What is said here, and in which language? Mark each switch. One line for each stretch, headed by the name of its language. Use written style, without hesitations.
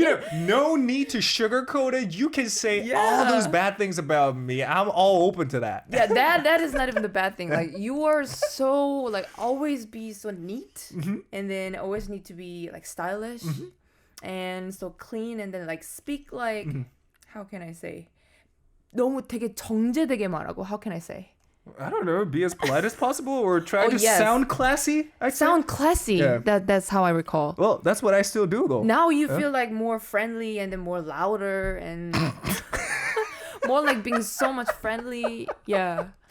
English: You know, no need to sugarcoat it. You can say all those bad things about me. I'm all open to that. Yeah, that is not even the bad thing. Like you are so like always be so neat, and then always need to be like stylish, and so clean, and then like speak like how can I say?
Korean: 너무 되게 정제되게 말하고.
English: How can I say? I don't know, be as polite as possible or try to sound classy. Sound classy. Yeah. That's how I recall. Well, that's what I still do though. Now you feel like more friendly and then more louder and more like being so much friendly. Yeah.